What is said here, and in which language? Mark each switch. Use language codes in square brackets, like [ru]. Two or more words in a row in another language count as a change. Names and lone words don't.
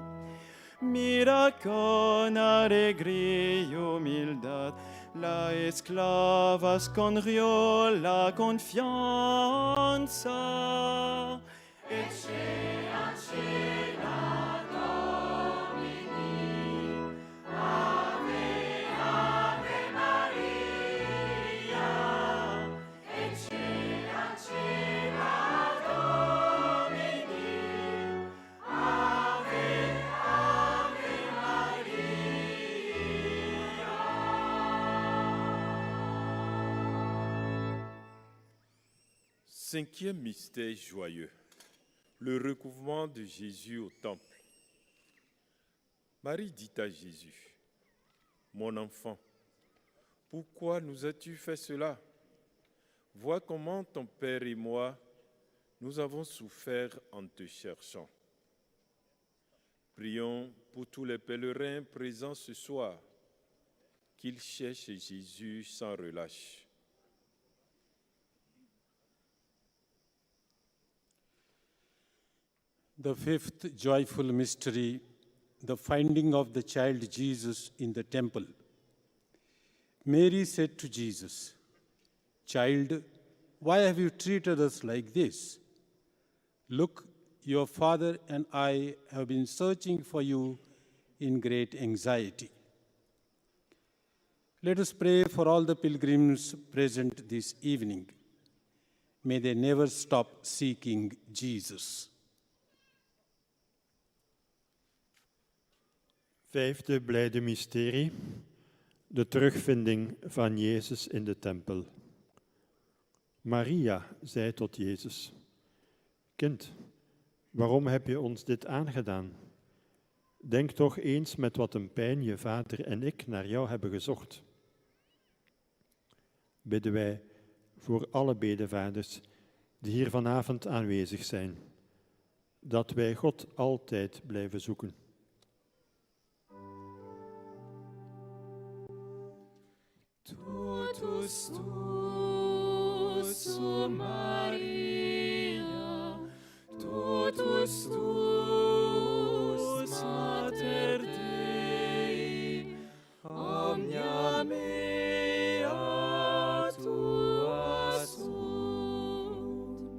[es] Mira con alegría y humildad, la esclava escondió la confianza. [la] Ecce ancilla Domini, Ave, Ave Maria, Ecce ancilla Domini, Ave, Ave Maria. [fr] Cinquième mystère joyeux, le recouvrement de Jésus au temple. Marie dit à Jésus, « Mon enfant, pourquoi nous as-tu fait cela? Vois comment ton Père et moi, nous avons souffert en te cherchant. » Prions pour tous les pèlerins présents ce soir, qu'ils cherchent Jésus sans relâche. [en] The fifth joyful mystery, the finding of the child Jesus in the temple. Mary said to Jesus, "Child, why have you treated us like this? Look, your father and I have been searching for you in great anxiety." Let us pray for all the pilgrims present this evening. May they never stop seeking Jesus. [nl] Vijfde blijde mysterie, de terugvinding van Jezus in de tempel. Maria zei tot Jezus, "Kind, waarom heb je ons dit aangedaan? Denk toch eens met wat een pijn je vader en ik naar jou hebben gezocht." Bidden wij voor alle bedevaders die hier vanavond aanwezig zijn, dat wij God altijd blijven zoeken. [la] Totus tuus, o Maria, totus tuus, Mater Dei, omnia mea tua sunt.